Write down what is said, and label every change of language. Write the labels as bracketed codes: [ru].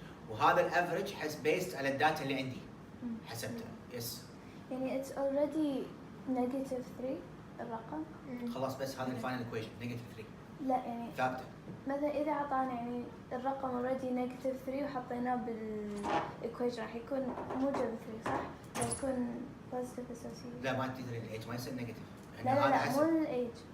[ar] وهذا الافرج based على الداتا اللي عندي حسبتها. [en] Yes. [ar] يعني [en] it's already negative 3 الرقم. [ar] خلاص بس هذا الفاينل [en] equation negative 3 [ar] لا يعني ثابته. مثلا إذا أعطانا يعني الرقم already negative 3 وحطيناه بالإيكويشن راح يكون موجب 3 صح؟ راح يكون [en] positive association. [ar] لا ما تدري الايج ما يصير نيجاتيف. لا لا لا مو الايج.